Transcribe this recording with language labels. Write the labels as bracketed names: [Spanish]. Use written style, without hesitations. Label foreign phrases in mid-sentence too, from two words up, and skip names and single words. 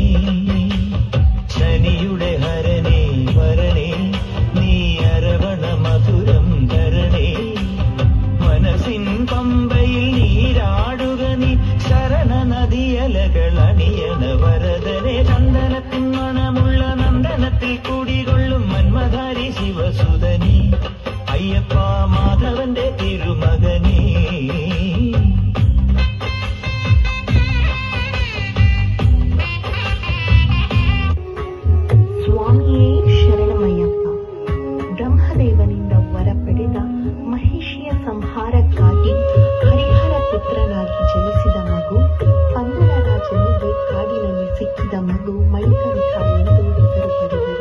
[Malayalam] ശനിയുടെ ഹരണേ വരണേ നീ അരവണ മധുരം ധരണേ മനസ്സിൻ പമ്പയിൽ നീരാടുക നീ ശരണ നദിയലകൾ അണിയണ വരദനെ ചന്ദനത്തിൻ മണമുള്ള നന്ദനത്തിൽ കുടികൊള്ളും മന്മധാരി ശിവസുതനി അയ്യപ്പ മാധവന്റെ തിരുമകനീ [Kannada] ಸ್ವಾಮಿಯೇ ಶರಣಮಯ್ಯಪ್ಪ. ಬ್ರಹ್ಮದೇವನಿಂದ ವರ ಪಡೆದ ಮಹಿಷಿಯ ಸಂಹಾರಕ್ಕಾಗಿ ಹರಿಹರ ಪುತ್ರನಾಗಿ ಜನಿಸಿದ ಮಗು, ಪಂದರ ರಾಜನಿಗೆ ಕಾಡಿನಲ್ಲಿ ಸಿಕ್ಕಿದ ಮಗು ಮಣಿಕಂಠ ಎಂದು ಹೆಸರು ಪಡೆದರು.